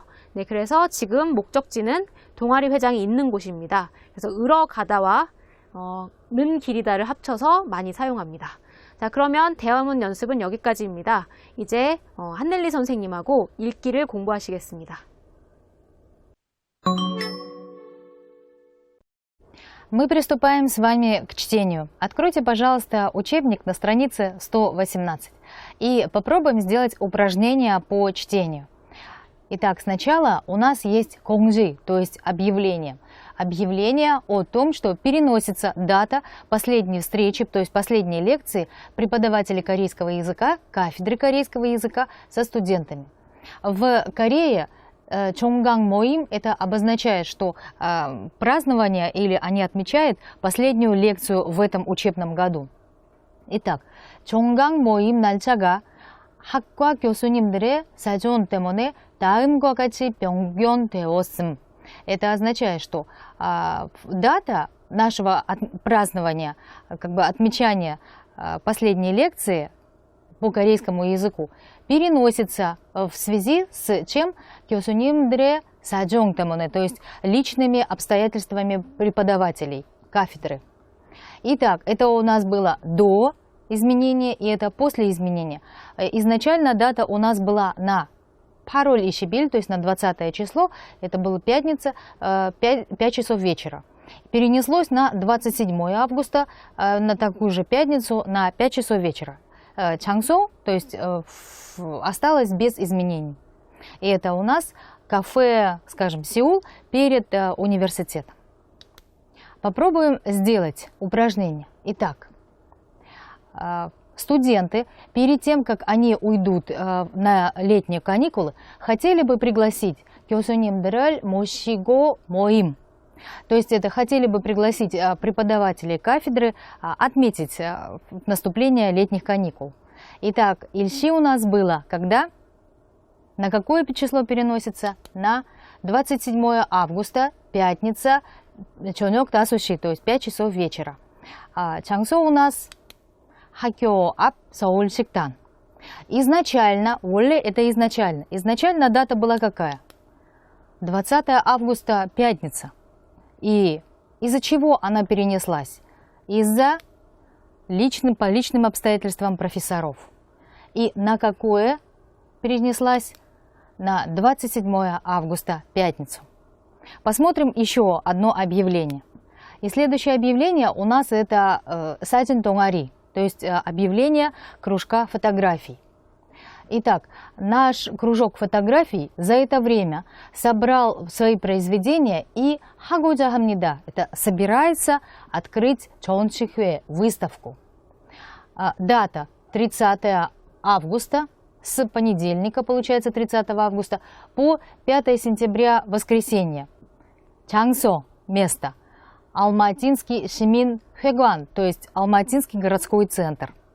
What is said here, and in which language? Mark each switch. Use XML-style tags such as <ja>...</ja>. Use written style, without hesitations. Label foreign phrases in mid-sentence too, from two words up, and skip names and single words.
<ko>네, 그래서 지금 목적지는 동아리 회장이 있는 곳입니다. 그래서 으러 가다와 는 길이다를 합쳐서 많이 사용합니다. 자, 그러면 대화문 연습은 여기까지입니다. 이제 한넬리 선생님하고 읽기를 공부하시겠습니다.</ko> <ru>Мы приступаем с вами к чтению. Откройте, пожалуйста, учебник на странице 118 и попробуем сделать упражнение по чтению. Итак, сначала у нас есть 공жи, то есть объявление. Объявление о том, что переносится дата последней встречи, то есть последней лекции преподавателей корейского языка, кафедры корейского языка со студентами. В Корее</ru> <ko>종강 모임</ko> <ru>это обозначает, что празднование или они отмечают последнюю лекцию в этом учебном году.</ru> <ko>Итак, 종강 모임 날짜가 학과 교수님들의 사정 때문에 다음과 같이 변경되었음.</ko> <ru>Это означает, что дата нашего празднования, как бы отмечания последней лекции по корейскому языку переносится в связи с чем?</ru> <ko>교수님들의 사정 때문에,</ko> <ru>то есть личными обстоятельствами преподавателей кафедры. Итак, это у нас было до изменения и это после изменения. Изначально дата у нас была на 8월 20일, то есть на 20 число, это была пятница, 5 часов вечера. Перенеслось на 27 августа, на такую же пятницу, на 5 часов вечера. Чангсо, то есть осталось без изменений. И это у нас кафе, скажем, Сеул перед университетом. Попробуем сделать упражнение. Итак, студенты, перед тем, как они уйдут на летние каникулы, хотели бы пригласить</ru> <ko>교수님들을 모시고 모임.</ko> <ru>То есть это хотели бы пригласить преподавателей кафедры отметить наступление летних каникул. Итак, Ильши у нас было когда? На какое число переносится? На 27 августа, пятница,</ru> <ko>저녁 5시,</ko> <ru>то есть 5 часов вечера.</ru> <ko>장소</ko> <ru>у нас</ru> <ko>학교 앞 서울식당.</ko> <ru>Изначально, 원래 это изначально. Изначально дата была какая? 20 августа, пятница. И из-за чего она перенеслась? Из-за по личным обстоятельствам профессоров. И на какое перенеслась? На 27 августа, пятницу. Посмотрим еще одно объявление. И следующее объявление у нас это</ru> <ko>사진 동아리,</ko> <ru>то есть объявление кружка фотографий. Итак, наш кружок фотографий за это время собрал свои произведения и</ru> <ko>하고자 합니다.</ko> <ru>Это собирается открыть 전시회, выставку. Дата 30 августа, с понедельника, получается 30 августа, по 5 сентября, воскресенье. 장소, место. Алматинский 시민회관, то есть Алматинский городской центр.</ru>